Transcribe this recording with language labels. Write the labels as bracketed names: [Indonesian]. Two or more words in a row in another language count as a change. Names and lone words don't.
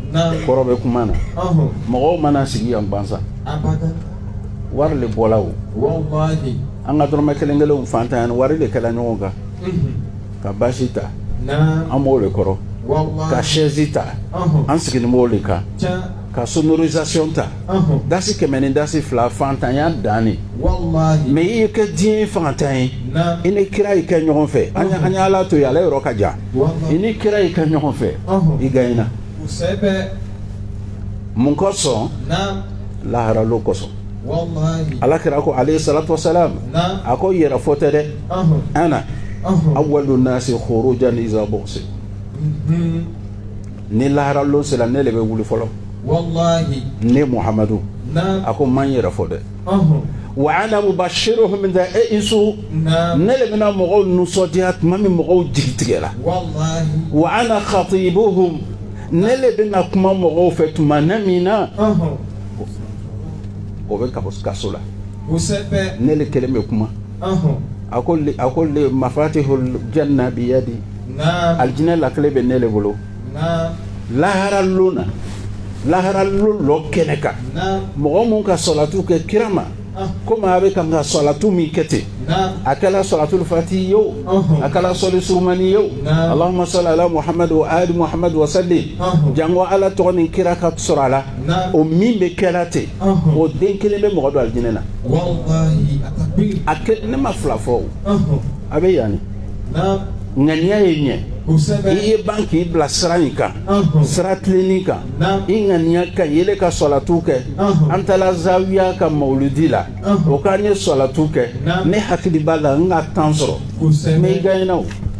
[Bambara] mɔgɔw mana sigi yan bansa wari le bɔla o an ka dɔrɔmɛ kelen kelenw fantan wari le kɛla ɲɔgɔn kan ka basi ta an b'o le kɔrɔ ka chaise ta an sigilen b'o le kan ka sonorisation ta dasi kɛmɛ ni dasi fila fantanya danni mais i kɛ diɲɛ fantan ye i ni kira yi kɛ ɲɔgɔn fɛ an y'a ala to ye ala yɔrɔ ka jan i ni kira yi kɛ ɲɔgɔn fɛ i gagnera mun kosɔn laharalo kosɔn alakira ko [Arabic] عليه الصلاة والسلام [Bambara] a ko yɛrɛ fɔ tɛ dɛ [Arabic] أنا أول الناس خروجا إذا بعثوا [Bambara] ni laharalo sera ne le bɛ wuli fɔlɔ ne Muhamadu a ko man yɛrɛ fɔ dɛ [Arabic] وأنا مبشرهم من أيسوا [Bambara] ne le bɛna mɔgɔw nisɔndiya tuma min mɔgɔw jigi tigɛra [Arabic] وأنا خطيبهم [Bambara] ne le bɛna kuma mɔgɔw fɛ tuma na min na o bɛ kaso la ne le kelen bɛ kuma a ko le [Arabic] مفاتيح الجنة بيدي [Bambara] aljinɛ lakile bɛ ne le bolo laharalo lɔ kɛnɛ kan mɔgɔ mun ka salatu kɛ kira ma komi a bɛ ka salatu min kɛ ten a kɛla [Arabic] صلاة الفاتح [Bambara] ye o a kɛla sɔli surumani ye o [Arabic] اللهم صل على محمد وآل محمد وسلم [Bambara] jango ala tɔgɔ ni kira ka sɔrɔ a la o min bɛ kɛla ten o den kelen bɛ mɔgɔ don aljinɛ na a kɛ ne ma fila fɔ o a bɛ yanni ŋaniya ye ɲɛ i ye ban k'i bila sira in kan sira tilennin kan i ŋaniya ka yele ka salatu kɛ an taala zawiya ka mawludi la o k'an ye salatu kɛ ne hakili b'a la n ka temps sɔrɔ mais i gagnera o